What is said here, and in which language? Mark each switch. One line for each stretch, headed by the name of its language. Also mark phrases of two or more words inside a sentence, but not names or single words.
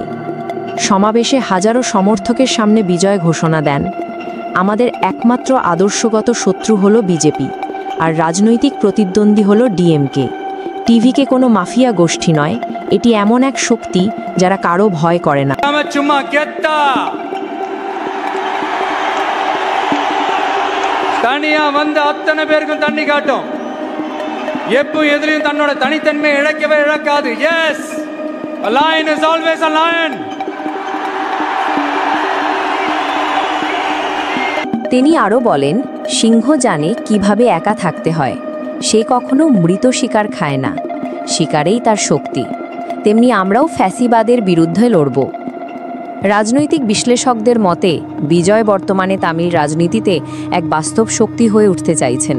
Bangla: সমাবেশে হাজারো সমর্থকের সামনে বিজয় ঘোষণা দেন, আমাদের একমাত্র আদর্শগত শত্রু হল বিজেপি আর রাজনৈতিক প্রতিদ্বন্দ্বী হল ডিএমকে। টিভিকে কোনো মাফিয়া গোষ্ঠী নয়, এটি এমন এক শক্তি যারা কারো ভয় করে না।
Tamil: தனியா வந்து அத்தனை பேருக்கும் தண்ணி காட்டும். எப்பவும் எதிலையும் தன்னோட தனித்தன்மை இழக்கவே இழக்காது.
English: Yes, a lion is always a lion.
Bangla: তিনি আরও বলেন, সিংহ জানে কিভাবে একা থাকতে হয়। সে কখনো মৃত শিকার খায় না, শিকারেই তার শক্তি। তেমনি আমরাও ফ্যাসিবাদের বিরুদ্ধে লড়ব। রাজনৈতিক বিশ্লেষকদের মতে বিজয় বর্তমানে তামিল রাজনীতিতে এক বাস্তব শক্তি হয়ে উঠতে চাইছেন।